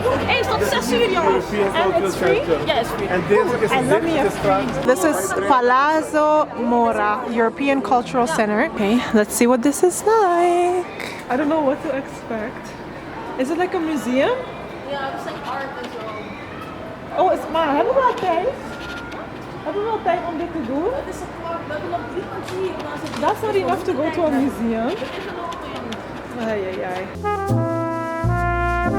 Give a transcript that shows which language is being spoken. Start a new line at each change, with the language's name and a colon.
Dutch: Hey, is tot 6 uur, jongens.
English: And it's free? Yeah, it's free. I love me a free. This is Palazzo Mora, European Cultural Center. Okay, let's see what this is like. I don't know what to expect. Is it like a museum?
Dutch: Ja, het is like art en zo. Oh, maar hebben we wel tijd? Hebben we wel tijd om dit te doen? Het is gewoon, we hebben nog 3 kwartier.
English: That's not enough to go to a museum.
Dutch: Het is er nog een. Ay, ay, ay.